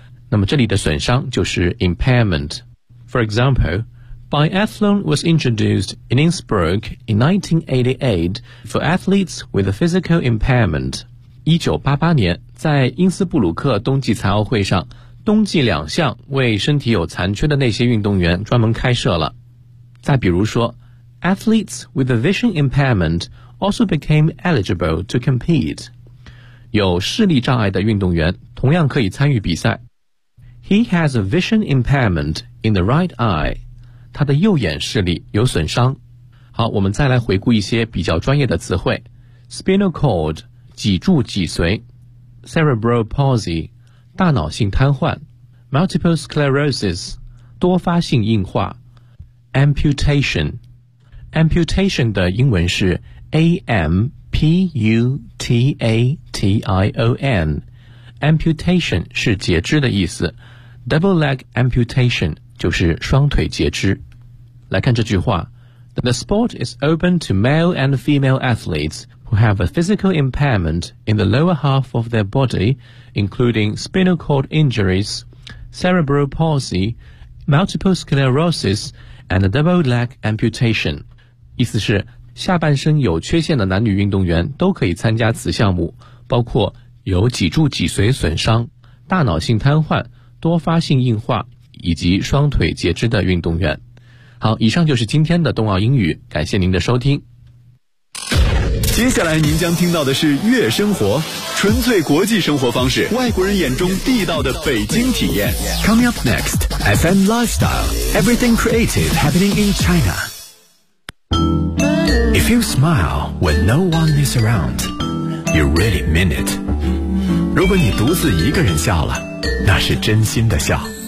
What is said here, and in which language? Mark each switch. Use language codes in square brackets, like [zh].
[zh] 那么这里的损伤就是 [en] impairment。For example, biathlon was introduced in Innsbruck in 1988 for athletes with a physical impairment. [zh] 1988年，在因斯布鲁克冬季残奥会上，冬季两项为身体有残缺的那些运动员专门开设了。再比如说 [en] Athletes with a vision impairment also became eligible to compete. [zh] 有视力障碍的运动员同样可以参与比赛。 [en] He has a vision impairment in the right eye. [zh] 他的右眼视力有损伤。好，我们再来回顾一些比较专业的词汇。 Spinal cord, 脊柱脊髓。Cerebral palsy, 大脑性瘫痪。 Multiple sclerosis, 多发性硬化。 Amputation,Amputation 的英文是 A-M-P-U-T-A-T-I-O-N Amputation 是截肢的意思， Double leg amputation 就是双腿截肢。来看这句话， [en] The sport is open to male and female athletes who have a physical impairment in the lower half of their body, including spinal cord injuries, cerebral palsy, multiple sclerosis, and a double leg amputation. [zh] 意思是下半身有缺陷的男女运动员都可以参加此项目，包括有脊柱脊髓损伤、大脑性瘫痪、多发性硬化以及双腿截肢的运动员。好，以上就是今天的冬奥英语，感谢您的收听。接下来您将听到的是悦生活，纯粹国际生活方式，外国人眼中地道的北京体验。 [en] Coming up next FM Lifestyle Everything Creative Happening in ChinaIf you smile when no one is around, you really mean it. [zh] 如果你独自一个人笑了，那是真心的笑。